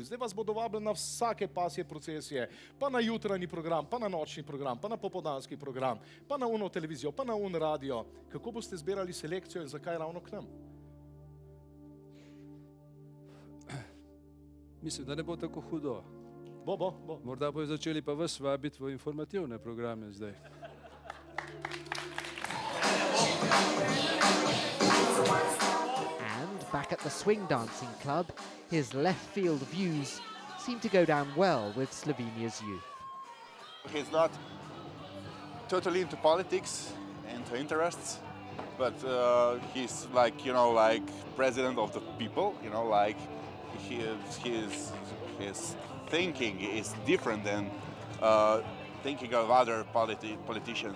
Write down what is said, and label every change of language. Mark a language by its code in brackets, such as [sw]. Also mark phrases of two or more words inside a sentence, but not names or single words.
[sl] Zdaj vas bodo vabili na vsake pasje procesije, pa na jutranji program, pa na nočni program, pa na popoldanski program, pa na uno televizijo, pa na un radio. Kako boste zbirali selekcijo in zakaj ravno k nam? Mislim, da ne bo tako hudo. Bo. Morda bojo začeli pa vas vabiti v informativne programe zdaj. [en] And back at the swing dancing club, his Leftfield views seem to go down well with Slovenia's youth. He's not totally into politics, into interests, but he's like, like president of the people, like his thinking is different than thinking of other politicians.